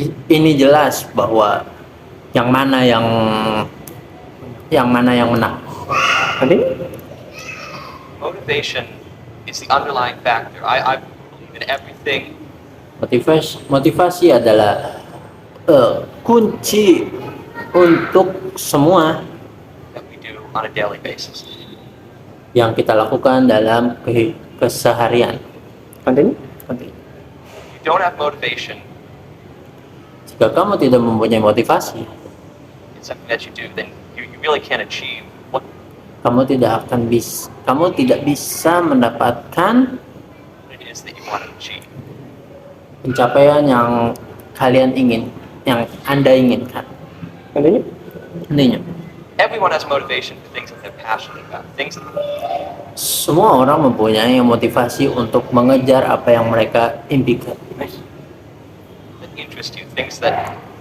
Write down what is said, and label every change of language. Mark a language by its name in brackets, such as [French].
[Indonesian] Ini jelas bahwa yang mana yang menang. [English] Continue. Motivation is the underlying factor. I believe in everything [Indonesian] Motivasi adalah kunci untuk semua [English] that we do on a daily basis. [Indonesian] yang kita lakukan dalam keseharian. [English] Continue. If you don't have motivation, [Indonesian] Jika kamu tidak mempunyai motivasi, [English] in something that you do, then you really can't achieve what [Indonesian] kamu tidak bisa mendapatkan [English] it is that you want to achieve. [Indonesian] pencapaian yang kalian ingin, yang Anda inginkan. [English] Continue. [Indonesian] Intinya, [English] Everyone has motivation for things that they're passionate about, things that [Indonesian] semua orang mempunyai motivasi untuk mengejar apa yang mereka impikan, [English] interest you, things that